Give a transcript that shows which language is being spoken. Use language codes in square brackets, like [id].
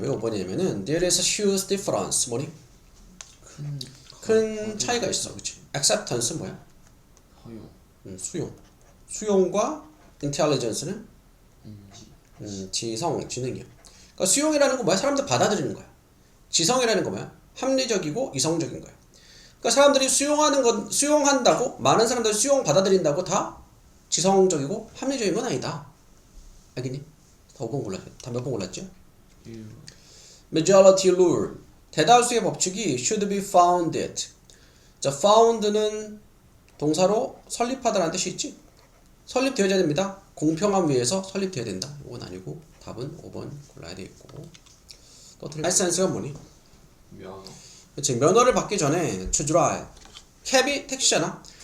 [ko] 왜 5번이냐면은 [en] there is a huge difference. [ko] 뭐니? 큰 차이가 있어. 그치? acceptance 뭐야? 허용. 수용과 intelligence는 지성, 지능이야. 그러니까 수용이라는 건 뭐야? 사람들 받아들이는 거야. 지성이라는 건 뭐야? 합리적이고 이성적인 거야. 그러니까 사람들이 수용한다고 많은 사람들이 수용 받아들인다고 다 지성적이고 합리적인 건 아니다. 알겠니? 다 5번 골랐. 다 몇 번 골랐죠? [en] Majority rule. [ko] 대다수의 법칙이 [en] should be founded. [ko] 자, found는 동사로 설립하다라는 뜻이 있지? 설립되어야 됩니다. 공평함 위해서 설립되어야 된다. 이건 아니고 답은 5번 골라야 되겠고. 또 틀린 라이센스가 뭐니? 면허. 그치, 면허를 받기 전에 to drive. 캡이 택시잖아.